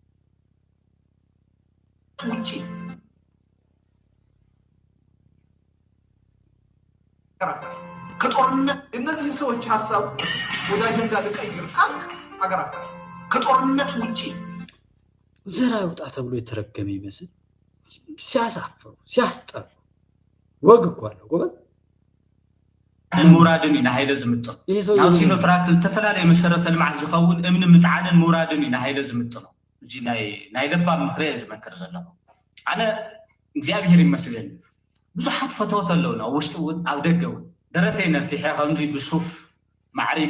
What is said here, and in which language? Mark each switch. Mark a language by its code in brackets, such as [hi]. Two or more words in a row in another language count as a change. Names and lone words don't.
[am] ከጦርነት እነዚህ ሰዎች ሐሳብ ወደ አጀንዳ ልቀይር አገራፋ ከጦርነት ውጪ ዘር አይውጣ ተብሎ የተረገመ ይመስል ሲያሳፍሩ ሲያስጠሩ ወግ እኮ አለው ጎበዝ። [ti] ሙራድን ኢና ሃይለ ዝምጥር ናው ሲኖትራክ ተፈላለየ መሰረተ ልምዓት ዝኸውን እምኒ ምፅዓንን ሙራድን ኢና ሃይለ ዝምጥር እዚ ናይ ለባብ ምክሪ ዝመክር ዘለኹ ኣነ እግዚአብሔር ይመስገን ብዙሓት ፈተወት ኣለውና ውሽጢ እውን ኣብ ደገ እውን ደረተይ ነፊሐ ከምዚ ብሱፍ ማዕሪገ